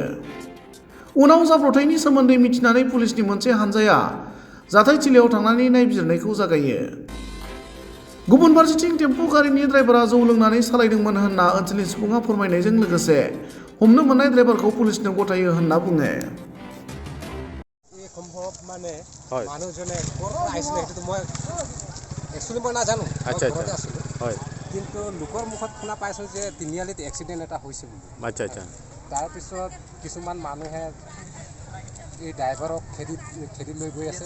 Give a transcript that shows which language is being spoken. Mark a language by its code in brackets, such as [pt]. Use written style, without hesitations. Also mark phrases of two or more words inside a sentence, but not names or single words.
[brx] उनाव जाब्रबथायनि सोमोन्दै मिथिनानै पुलिसनि मोनसे हानजाया जाथायथिलियाव थांनानै नायबिजिरनायखौ जागायो। गुबुन फारसेथिं टेम्पो गारिनि ड्राइभारा जौ लोंनानै सालायदोंमोन होनना ओनसोलनि सुबुङा फोरमायनायजों लोगोसे हमनो मोननाय ड्राइभारखौ पुलिसनो गथायो होनना बुङो। [as] সম্ভৱ মানে মানুহজনে ক'ৰ আহিছিলে সেইটো মই একচুৱেলি মই নাজানো, ঘৰতে আছিলোঁ। কিন্তু লোকৰ মুখত শুনা পাইছোঁ যে তিনিআলিত এক্সিডেণ্ট এটা হৈছে বুলি। তাৰপিছত কিছুমান মানুহে এই ড্ৰাইভাৰক খেদি লৈ গৈ আছে।